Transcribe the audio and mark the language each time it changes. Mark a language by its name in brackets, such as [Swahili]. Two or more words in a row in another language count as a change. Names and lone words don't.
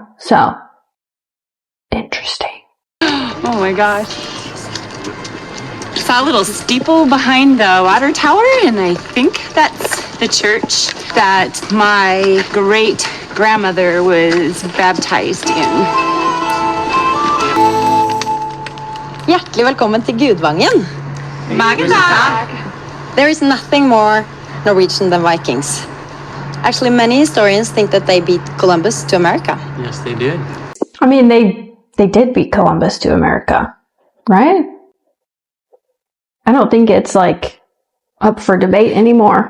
[English] So, interesting. Oh my gosh. Saw a little steeple behind the water tower, and I think that's the church that my great-grandmother was baptized in. [Norwegian] Hjertelig velkommen til Gudvangen. Mange takk. [English] There is nothing more Norwegian than Vikings. Actually, many historians think that they beat Columbus to America. Yes, they did. I mean, they did beat Columbus to America, right? I don't think it's, like, up for debate anymore.